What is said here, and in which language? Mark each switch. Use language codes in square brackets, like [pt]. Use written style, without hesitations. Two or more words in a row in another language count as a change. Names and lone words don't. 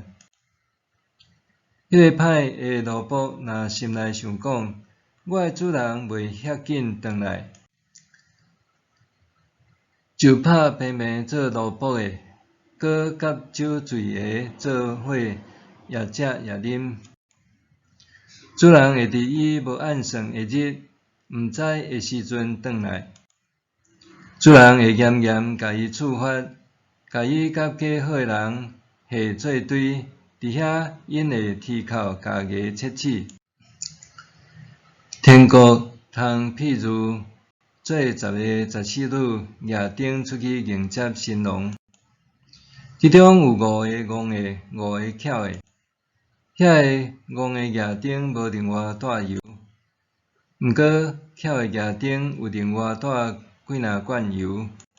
[nan] 迄个歹的奴仆若心内想讲，我的主人袂遐紧转来，就拍平平做奴仆的，搁甲酒醉的做伙也食也啉。主人会伫伊无按算的日，毋知的时阵转来。主人会严严甲伊处罚，甲伊甲假好的人下做堆。伫遐，因会啼哭家己切齿。天国通譬如做10个14女举灯出去迎接新郎，其中有5个戆的，5个巧的。遐个戆的举灯无另外带油，毋过巧的举灯有另外带几若罐油。